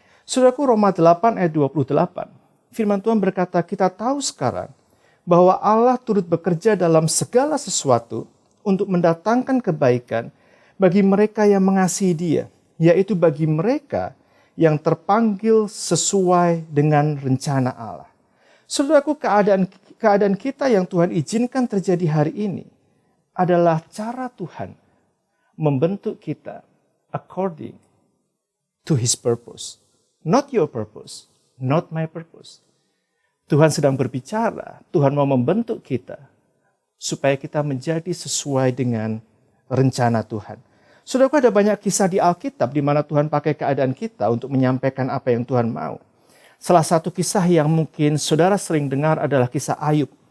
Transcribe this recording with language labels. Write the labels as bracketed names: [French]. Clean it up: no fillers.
[Indonesian] Saudaraku, Roma 8 ayat 28, firman Tuhan berkata, kita tahu sekarang bahwa Allah turut bekerja dalam segala sesuatu untuk mendatangkan kebaikan bagi mereka yang mengasihi Dia, yaitu bagi mereka yang terpanggil sesuai dengan rencana Allah. Saudaraku, keadaan kita yang Tuhan izinkan terjadi hari ini adalah cara Tuhan membentuk kita [English] according to His purpose. Not your purpose, not my purpose. [Indonesian] Tuhan sedang berbicara, Tuhan mau membentuk kita supaya kita menjadi sesuai dengan rencana Tuhan. Saudaraku, ada banyak kisah di Alkitab di mana Tuhan pakai keadaan kita untuk menyampaikan apa yang Tuhan mau. Salah satu kisah yang mungkin saudara sering dengar adalah kisah Ayub.